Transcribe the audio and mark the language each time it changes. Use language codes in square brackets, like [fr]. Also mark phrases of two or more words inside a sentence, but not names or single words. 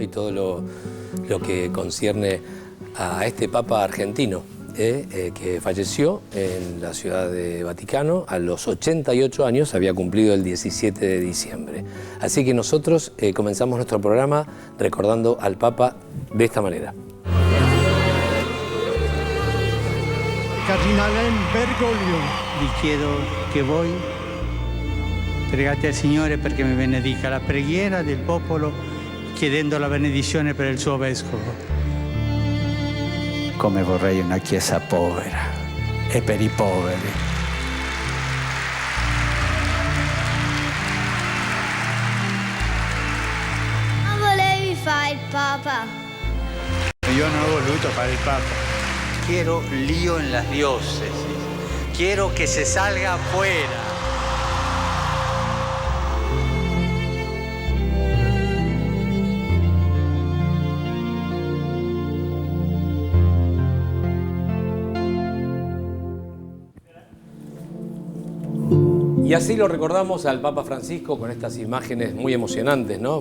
[es] Y todo lo que concierne a este Papa argentino, que falleció en la ciudad de Vaticano a los 88 años, había cumplido el 17 de diciembre. Así que nosotros comenzamos nuestro programa recordando al Papa de esta manera. [it] Cardinale Bergoglio, vi chiedo che voi pregate al Signore perché mi benedica la preghiera del popolo chiedendo la benedizione per il suo vescovo. Come vorrei una chiesa povera e per i poveri. Non volevi fare il Papa? Io non ho voluto fare il Papa. [es] Quiero lío en las diócesis. Quiero que se salga afuera. Y así lo recordamos al Papa Francisco con estas imágenes muy emocionantes, ¿no?